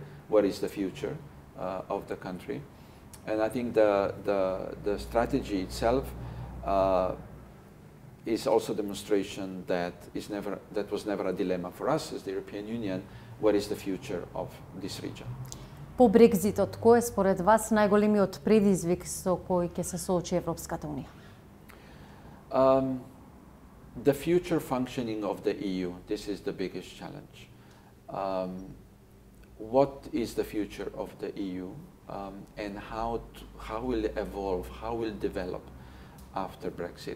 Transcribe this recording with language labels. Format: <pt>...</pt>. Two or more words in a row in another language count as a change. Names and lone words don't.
<en>What is the future of the country? And I think the strategy itself is also a demonstration that was never a dilemma for us as the European Union. What is the future of this region?</en> <mk>По Брекзитот, кој е според вас најголемиот предизвик со кој ќе се соочи Европската унија?</mk> <en>The future functioning of the EU, this is the biggest challenge. What is the future of the EU, and how will it evolve, how will it develop after Brexit?</en>